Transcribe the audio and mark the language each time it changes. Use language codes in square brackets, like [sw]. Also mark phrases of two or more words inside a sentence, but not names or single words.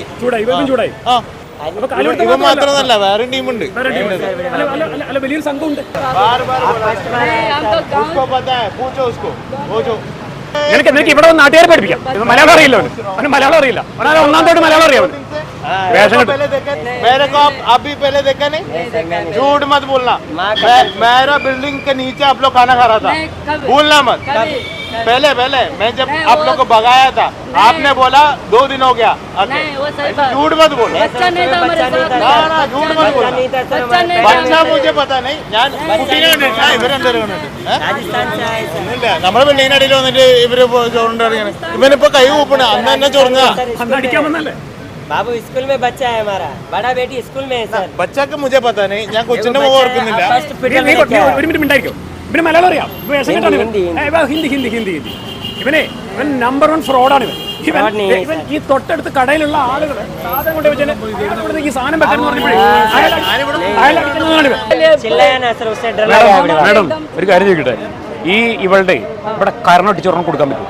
[ml] ഇവരും ചൂടായി. ഇവൻ മാത്രമല്ല, വേറെ ടീമുണ്ട്, വലിയൊരു സംഘമുണ്ട്. നിനക്ക് ഇവിടെ നാട്ടുകാരെ പഠിപ്പിക്കാം. മലയാളം അറിയില്ല, അവന് മലയാളം അറിയില്ല. അവന് ഒന്നാമത്തോട്ട് മലയാളം അറിയാം. [hi] मेरे को आप अभी पहले देखा नहीं, झूठ मत बोलना। मेरा बिल्डिंग के नीचे आप लोग खाना खा रहा था, भूलना मत। पहले मैं जब आप लोग को भगाया था, आपने बोला 2 दिन हो गया। झूठ मत बोलो, बच्चा नहीं था हमारे साथ। ना झूठ मत बोलो। बच्चा मुझे पता नहीं, [ml] ഞാൻ കുട്ടീനെ ഇവരെന്തായാലും നമ്മുടെ ബിൽഡിങ്ങിനടിയിൽ വന്നിട്ട് ഇവര് ചോറുണ്ടറിയാണ്. ഇവനിപ്പോ കൈ കൂപ്പണ അന്ന് തന്നെ ചൊറങ്ങ. [hi] बाबू स्कूल में बच्चा है हमारा, बड़ा बेटी स्कूल में है सर। बच्चा का मुझे पता नहीं, [ml] ഞാൻ കൊച്ചിന്റെ മുഖം ഓർക്കുന്നില്ല. ഒരു മിനിറ്റ് ഉണ്ടായിരിക്കും. ഇവന് മലയാളം അറിയാം. ഹിന്ദി. ഇവൻ നമ്പർ 1 ഫ്രോഡാണ് ഇവൻ. ഈ തൊട്ടടുത്ത് കടയിലുള്ള ആളുകൾ സാധനം കൊണ്ട് വെച്ചാൽ ഈ സാധനം വെക്കാൻ മാഡം ഒരു കാര്യം ചോദിക്കട്ടെ, ഇവളുടെ ഇവിടെ കരണൊട്ടിച്ചൊരെണ്ണം കൊടുക്കാൻ പറ്റുമോ?